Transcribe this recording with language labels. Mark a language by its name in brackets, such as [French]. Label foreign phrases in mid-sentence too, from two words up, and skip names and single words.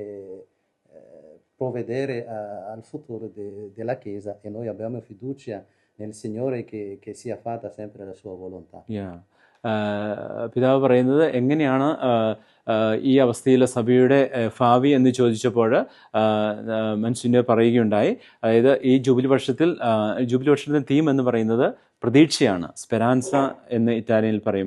[Italian] provvedere al futuro della Chiesa, e noi abbiamo fiducia nel Signore che sia fatta sempre la sua volontà. [Malayalam] പിതാവ് പറയുന്നത് എങ്ങനെയാണ് ഈ അവസ്ഥയിലെ സഭയുടെ ഭാവി എന്ന് ചോദിച്ചപ്പോൾ മൻസിന്യർ പറയുകയുണ്ടായി. അതായത് ഈ ജൂബിലി വർഷത്തിൻ്റെ തീം എന്ന് പറയുന്നത് പ്രതീക്ഷയാണ്. സ്പെറാൻസ എന്ന് ഇറ്റാലിയനിൽ പറയും.